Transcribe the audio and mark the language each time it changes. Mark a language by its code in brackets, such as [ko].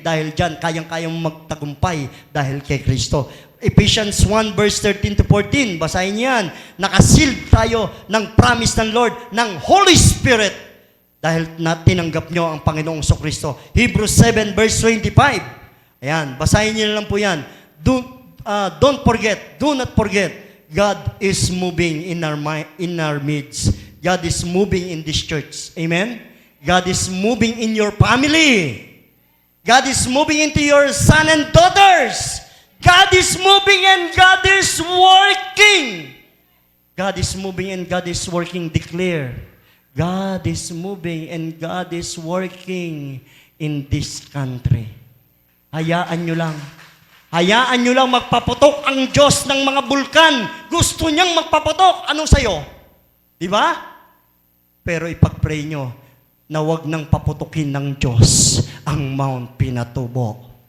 [tl] Dahil dyan, kayang-kayang magtagumpay dahil kay Kristo. Ephesians 1 verse 13-14, basahin yan. Nakasealed tayo ng promise ng Lord, ng Holy Spirit, dahil tinanggap nyo ang Panginoong Hesukristo. Hebrews 7 verse 25. Ayan, basahin nyo lang po yan. [en] Don't forget, do not forget, God is moving in our midst. God is moving in this church. Amen? God is moving in your family. God is moving into your son and daughters. God is moving and God is working. God is moving and God is working. Declare, God is moving and God is working in this country. [tl] Hayaan nyo lang. Hayaan nyo lang magpaputok ang Diyos ng mga bulkan. Gusto niyang magpaputok. Anong sayo? Di ba? Pero ipag-pray nyo na wag nang paputukin ng Diyos ang Mount Pinatubo.